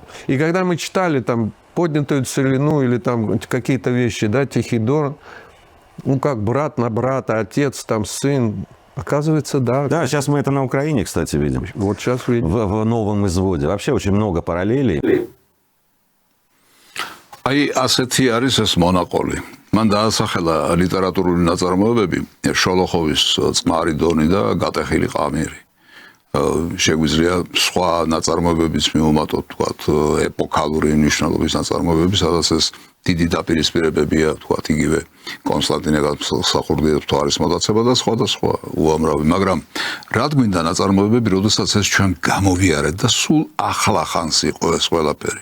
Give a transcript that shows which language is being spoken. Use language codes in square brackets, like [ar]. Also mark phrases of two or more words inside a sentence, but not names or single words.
[ru] И когда мы читали там поднятую целину или там какие-то вещи, да, Тихий Дон, как брат на брата, отец, там, сын. Оказывается, да. Да, сейчас мы это на Украине, кстати, видим. Вот сейчас видим. В новом изводе. Вообще очень много параллелей. [ka] აი ასეთი არის ეს მონაყოლი. მან დაასახელა ლიტერატურული ნაწარმოებები შოლოხოვის წყმარი დონი და გატეხილი ყამირი. შეგვიძლია სხვა ნაწარმოებებიც მივუმატოთ, თქვათ, ეპოქალური მნიშვნელობის ნაწარმოებები, სადაც ეს დიდი დაპირისპირებებია, თქვათ, იგივე კონსტანტინე გამსახურდიას თვარის მოტაცება და სხვა და სხვა უამრავი, მაგრამ რა გვინდა ნაწარმოებები, როდესაც ეს ჩვენ გამოვიარეთ და სულ ახლა ხანს იყო ეს ყველაფერი.